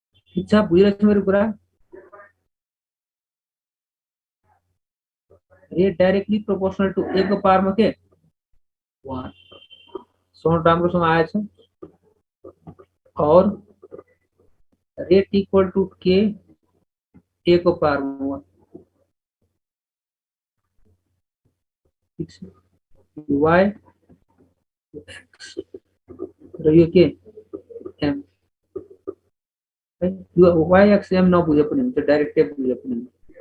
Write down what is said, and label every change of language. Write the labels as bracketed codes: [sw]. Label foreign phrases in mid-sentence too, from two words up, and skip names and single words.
[ne] ठिक छ, बुझिरहेको छ मेरो कुरा? [en] rate directly proportional to a [ne] को पावरमा के 1 साउन्ड राम्रोसँग आएछ। और [en] rate equal to k a [ne] को पावरमा 1। ठिक छ, वाई एक्स र यो के एम है। यो वाई एक्स एम नबुझे पनि हुन्छ, डाइरेक्टै बुझे पनि हुन्छ।